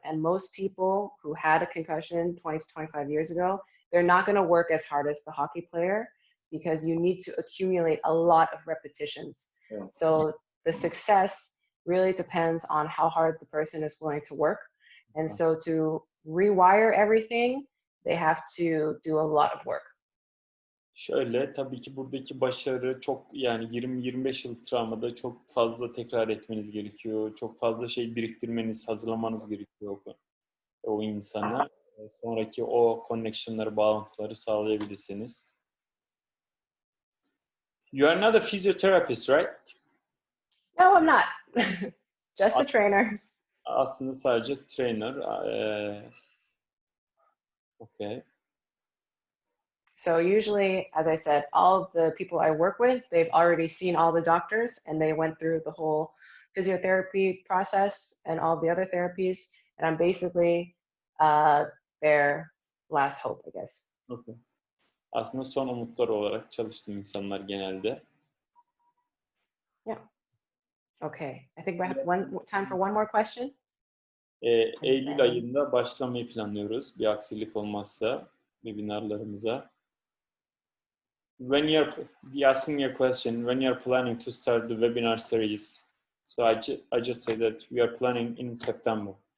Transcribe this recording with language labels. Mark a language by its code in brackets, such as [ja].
[en] And most people who had a concussion 20 to 25 years ago, they're not going to work as hard as the hockey player because you need to accumulate a lot of repetitions. Yeah. So the success really depends on how hard the person is willing to work. And so to rewire everything, they have to do a lot of work. [tr] Şöyle, tabii ki buradaki başarı çok, yani 20-25 yıl travmada çok fazla tekrar etmeniz gerekiyor. Çok fazla şey biriktirmeniz, hazırlamanız gerekiyor o insana. Sonraki o connection'ları, bağlantıları sağlayabilirsiniz. [en] You are not a physiotherapist, right? No, I'm not. Just a trainer. [tr] Aslında sadece trainer. [en] Okay. So usually, as I said, all of the people I work with, they've already seen all the doctors and they went through the whole physiotherapy process and all the other therapies. And I'm basically their last hope, I guess. Okay. [tr] Aslında son umutlar olarak çalıştığım insanlar genelde. [en] Yeah. Okay. I think we have time for one more question. [tr] Eylül ayında başlamayı planlıyoruz. Bir aksilik olmazsa webinarlarımıza. [en] When you're asking me a question, when you're planning to start the webinar series, so I just say that we are planning in September.